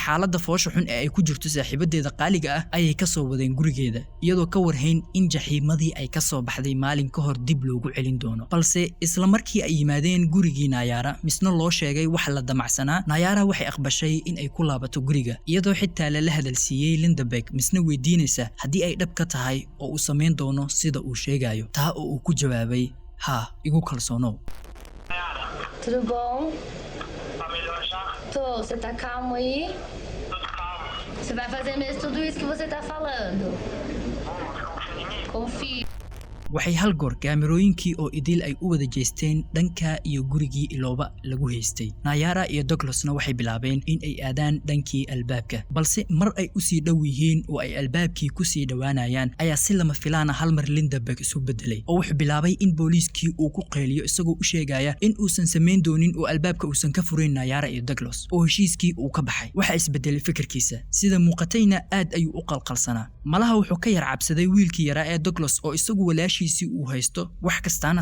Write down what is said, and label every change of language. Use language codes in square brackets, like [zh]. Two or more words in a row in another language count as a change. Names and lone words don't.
[so] xaaladda foosho xun ee ay ku jirto saaxiibadeeda qaaliga ah ayay ka soo wadeen gurigeeda iyadoo ka warhayn in jaxiimadii ay ka soo baxday maalin ka hor dib loogu celin doono balse isla markii ay yimaadeen gurigii Nayara misna loo sheegay wax la damacsanaa Nayara waxay aqbashay in ay ku laabato guriga iyadoo xitaa la hadalsiiyay Lindeberg misna weydiinaysa haddii ay dhab ka tahay oo uu sameyn doono sida uu sheegayo taa oo uu ku jawaabay ha igu kalsoonow [pt] Tudo bom? Tá melhor já? Tô, você tá calmo aí? Tudo calmo. Você vai fazer mesmo tudo isso que você tá falando? Confia em mim? Confio. [so] waxay hal goor kaamirooyinkii oo idil ay u wada jeesteen dhanka iyo gurigii Ilooba lagu haystay Nayara iyo Douglasna waxay bilaabeen in ay aadaan dhankii albaabka balse mar ay u sii dhow yihiin oo ay albaabkii ku sii dhawaanayaan ayaa si lama filaana hal mar Lindeberg isu bedelay oo wuxuu bilaabay in booliiskii uu ku qeeliyo isagoo u sheegaya in uusan sameyn doonin oo albaabka uusan ka furayn Nayara iyo Douglas oo heshiiskii uu ka baxay waxa isbedelay fikirkiisa sida muuqatayna aad ayuu u qalqalsanaa malaha wuxuu ka yar cabsaday wiilkii yaraa ee Douglas oo isagu walaashiisii uu haysto wax kastaana